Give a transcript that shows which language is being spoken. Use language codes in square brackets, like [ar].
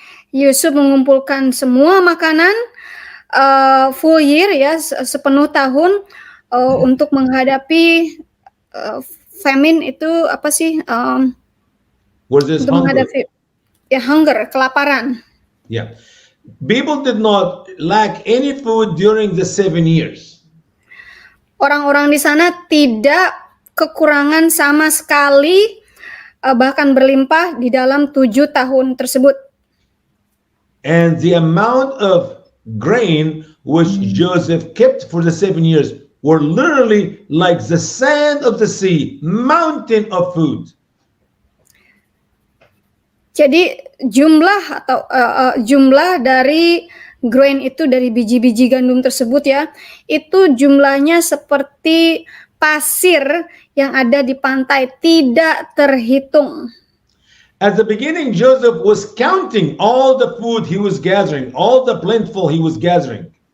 [id] Yusuf mengumpulkan semua makanan [en] full year [id] ya, sepenuh tahun untuk menghadapi famine itu apa sih? [en] Was this [id] Untuk [en] hunger? [id] menghadapi hunger, kelaparan. Yeah. [en] People did not lack any food during the 7 years. [id] Orang-orang di sana tidak kekurangan sama sekali, bahkan berlimpah di dalam 7 tahun tersebut. [en] And the amount of grain which Joseph kept for the 7 years were literally like the sand of the sea, mountain of food. [id] Jadi jumlah dari grain itu, dari biji-biji gandum tersebut ya, itu jumlahnya seperti pasir yang ada di pantai, tidak terhitung. [en] At the beginning, Joseph was counting all the food he was gathering, all the plentiful he was gathering.